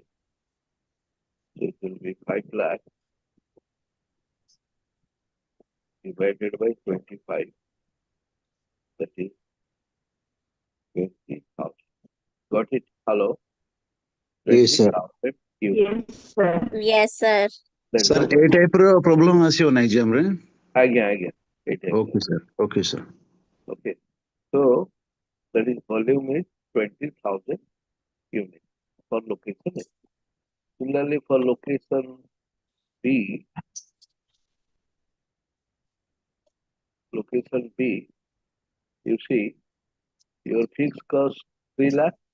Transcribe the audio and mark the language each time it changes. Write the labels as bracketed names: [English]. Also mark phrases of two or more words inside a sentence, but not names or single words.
[English] So it will be 5 lakh divided by 25. That is 20,000. Got it? Hello? Yes, sir. 20,000 units. Yes, sir. Yes, sir. Then Sir, now, A type [Odia] ର problem ଆସିବ ନାହିଁ ଯେ ଆମର? [English] again. Okay, sir. Okay, sir. Okay. So that is volume is 20,000 units for location A. Similarly, for location B, you see your fixed cost 3 lakh